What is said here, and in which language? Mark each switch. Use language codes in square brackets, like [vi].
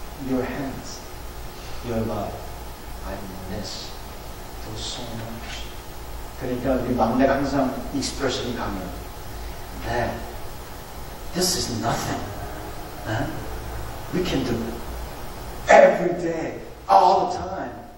[en] Your hands, your love, I miss those so much. [ko] 그러니까 우리 막내가 항상 익스프레션이 강해요. [en] Dad, this is nothing. We can do it every day, all the time.